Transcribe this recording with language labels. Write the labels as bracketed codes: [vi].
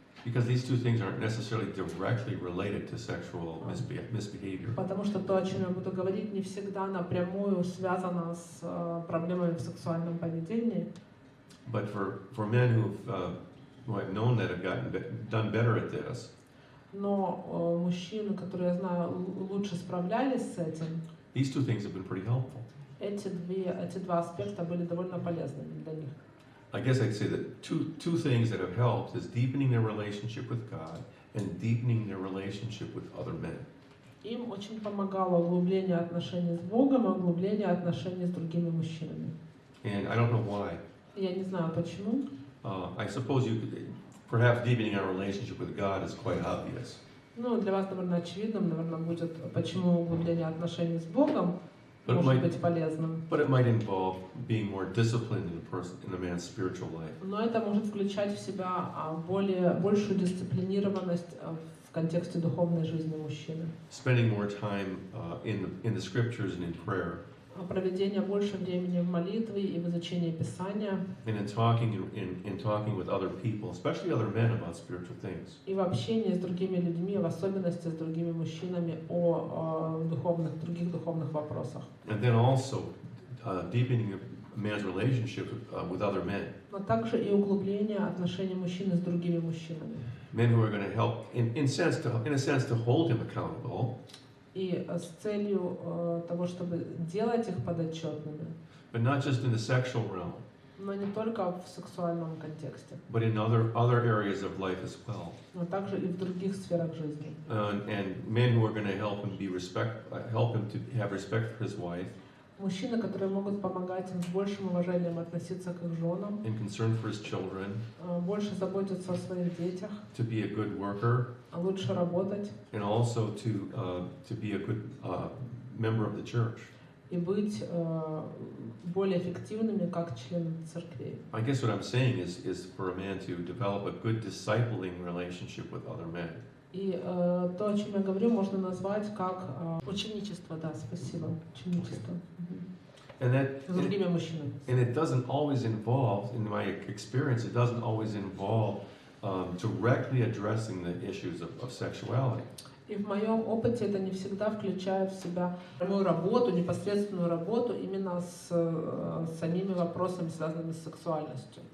[en] Because these two things aren't necessarily directly related to sexual misbehavior. [ru] Потому что то, о чем я буду говорить, не всегда напрямую связано с проблемами в сексуальном поведении. [en] But for men who I've known that have done better at this, [ru] Но мужчины, которые я знаю, лучше справлялись с этим, [en] these two things have been pretty helpful. [ru] эти два аспекта были довольно полезными для них. [en] I guess I'd say that two things that have helped is deepening their relationship with God and deepening their relationship with other men. [ru] Им очень помогало углубление отношений с Богом и углубление отношений с другими мужчинами. [en] And I don't know why. [ru] Я не знаю почему. [en] I suppose perhaps deepening our relationship with God is quite obvious. [ru] Ну, для вас, наверное, очевидным, наверное, будет, почему углубление отношений с Богом может быть полезным. [en] But it might involve being more disciplined in a man's spiritual life. [ru] Но это может включать в себя большую дисциплинированность в контексте духовной жизни мужчины. [en] Spending more time in the scriptures and in prayer. [ru] Проведение больше времени в молитве и в изучении Писания. [en] And in talking with other people, especially other men, about spiritual things. [ru] И в общении с другими людьми, в особенности с другими мужчинами о других духовных вопросах. [en] And then also deepening a man's relationship with other men. [ru] Но также и углубление отношений мужчины с другими мужчинами. [en] Men who are going to help, in a sense, to hold him accountable. [ru] И с целью того, чтобы делать их подотчетными. [en] But not just in the sexual realm. [ru] Но не только в сексуальном контексте. [en] But in other areas of life as well. [ru] Но также и в других сферах жизни. [en] And men who are going to help him help him to have respect for his wife. [ru] Мужчины, которые могут помогать им с большим уважением относиться к их женам. [en] And concern for his children. [ru] Больше заботиться о своих детях. [en] To be a good worker. [ru] Лучше работать. [en] And also to be a good member of the church. [ru] И быть более эффективными как члены церкви. [en] I guess what I'm saying is for a man to develop a good discipling relationship with other men. [ru] И то, о чем я говорю, можно назвать как ученичество, да, спасибо, ученичество. С другими мужчинами. [en] And it doesn't always involve, in my experience, it doesn't always involve directly addressing the issues of sexuality. [ru] И в моем опыте это не всегда включает в себя прямую работу, непосредственную работу именно с самими вопросами, связанными с сексуальностью.